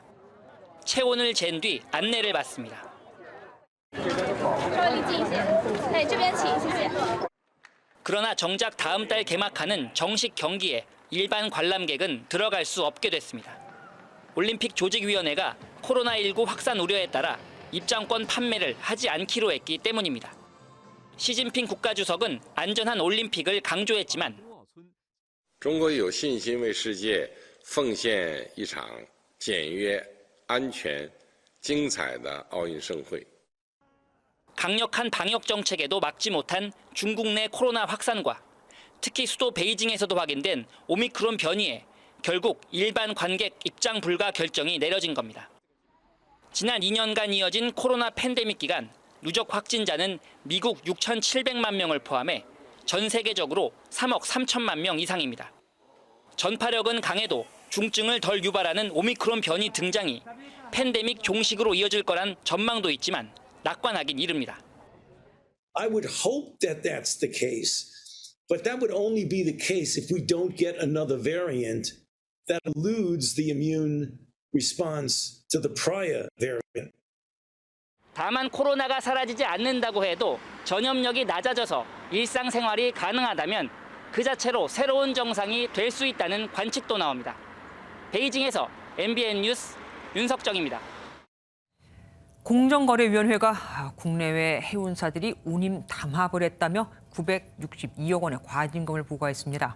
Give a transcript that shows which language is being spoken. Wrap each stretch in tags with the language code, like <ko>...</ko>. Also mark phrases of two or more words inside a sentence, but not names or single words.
<ko>체온을 잰 뒤 안내를 받습니다. 그러나 정작 다음 달 개막하는 정식 경기에 일반 관람객은 들어갈 수 없게 됐습니다. 올림픽 조직위원회가 코로나19 확산 우려에 따라 입장권 판매를 하지 않기로 했기 때문입니다. 시진핑 국가주석은 안전한 올림픽을 강조했지만</ko> <zh>中国有信心为世界奉献一场简约、安全、精彩的奥运盛会。</zh> <ko>강력한 방역 정책에도 막지 못한 중국 내 코로나 확산과 특히 수도 베이징에서도 확인된 오미크론 변이에 결국 일반 관객 입장 불가 결정이 내려진 겁니다. 지난 2년간 이어진 코로나 팬데믹 기간 누적 확진자는 미국 6,700만 명을 포함해 전 세계적으로 3억 3천만 명 이상입니다. 전파력은 강해도 중증을 덜 유발하는 오미크론 변이 등장이 팬데믹 종식으로 이어질 거란 전망도 있지만 낙관하긴 이릅니다.</ko> <en>I would hope that that's the case, but that would only be the case if we don't get another variant that eludes the immune response to the prior variant.</en> <ko>다만 코로나가 사라지지 않는다고 해도 전염력이 낮아져서 일상생활이 가능하다면 그 자체로 새로운 정상이 될 수 있다는 관측도 나옵니다. 베이징에서 MBN 뉴스 윤석정입니다. 공정거래위원회가 국내외 해운사들이 운임 담합을 했다며 962억 원의 과징금을 부과했습니다.</ko>